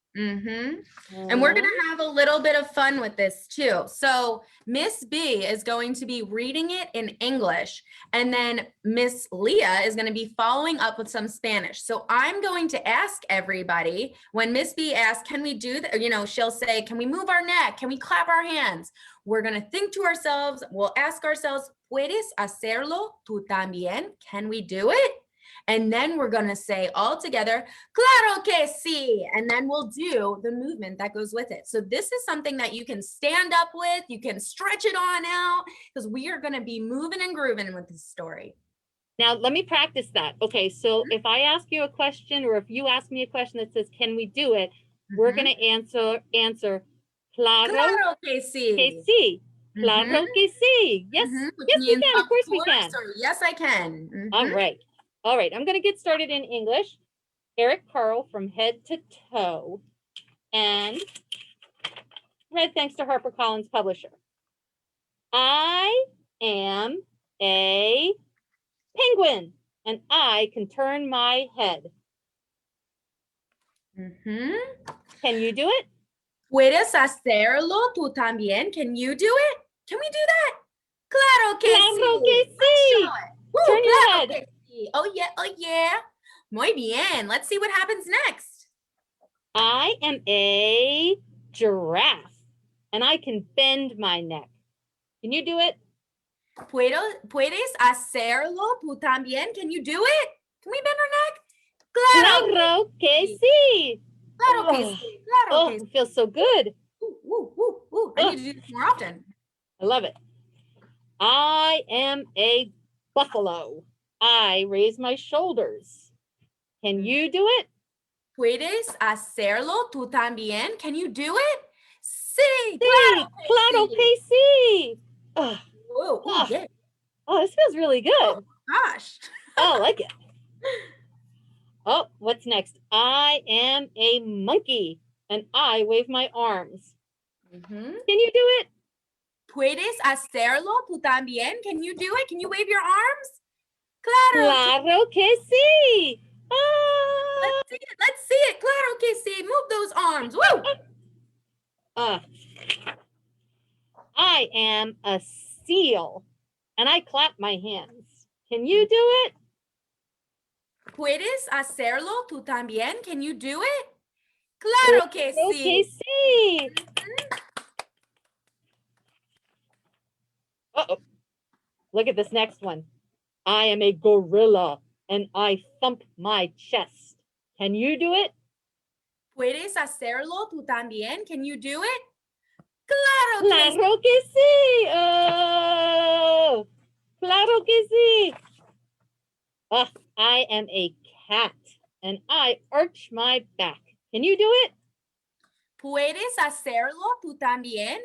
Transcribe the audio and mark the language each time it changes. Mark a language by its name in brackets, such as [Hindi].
[English] And we're going to have a little bit of fun with this too. So Miss B is going to be reading it in English, and then Miss Leah is going to be following up with some Spanish. So I'm going to ask everybody, when Miss B asks, can we do that? You know, she'll say, can we move our neck? Can we clap our hands? We're going to think to ourselves, we'll ask ourselves, [Spanish] ¿puedes hacerlo tú también? [English] Can we do it? And then we're going to say all together, [Spanish] claro que sí. [English] And then we'll do the movement that goes with it. So this is something that you can stand up with. You can stretch it on out because we are going to be moving and grooving with this story. Now, let me practice that. Okay, so if I ask you a question or if you ask me a question that says, can we do it? We're going to answer, [Spanish] claro que sí. Que sí. Claro que sí. [English] Yes, yes, we can. Of course we can. Yes, I can. All right. All right. I'm going to get started in English. Eric Carle from Head to Toe. And read thanks to HarperCollins Publisher. I am a penguin, and I can turn my head. Can you do it? [Spanish] ¿Puedes hacerlo tú también? [English] Can you do it? Can we do that? [Spanish] Claro que Claro sí. que sí. [English] Turn your [Spanish] claro [English] head. [Spanish] Que sí. [English] Oh yeah, oh yeah. [Spanish] Muy bien. [English] Let's see what happens next. I am a giraffe, and I can bend my neck. Can you do it? [Spanish] ¿Puedes hacerlo tú también? [English] Can you do it? Can we bend our neck? [Spanish] Claro que sí. Claro que sí. Claro que sí. [English] It feels so good. I need to do this more often. I love it. I am a buffalo. I raise my shoulders. Can you do it? [Spanish] ¿Puedes hacerlo tú también? [English] Can you do it? [Spanish] Sí. Claro que sí. [English] Yeah. Oh, this feels really good. Oh, gosh. Oh, I like it. Oh, what's next? I am a monkey, and I wave my arms. Can you do it? [Spanish] ¿Puedes hacerlo tú también? [English] Can you do it? Can you wave your arms? [Spanish] Claro que sí. [English] Let's see it. [Spanish] Claro que sí. [English] Move those arms. Woo! I am a seal, and I clap my hands. Can you do it? [Spanish] ¿Puedes hacerlo tú también? [English] Can you do it? [Spanish] Claro que sí. Sí. [English] Look at this next one. I am a gorilla, and I thump my chest. Can you do it? [Spanish] ¿Puedes hacerlo tú también? [English] Can you do it? [Spanish] Claro que sí. Claro que sí. Oh, claro que sí. [English] Oh, I am a cat and I arch my back. Can you do it? [Spanish] ¿Puedes hacerlo tú también?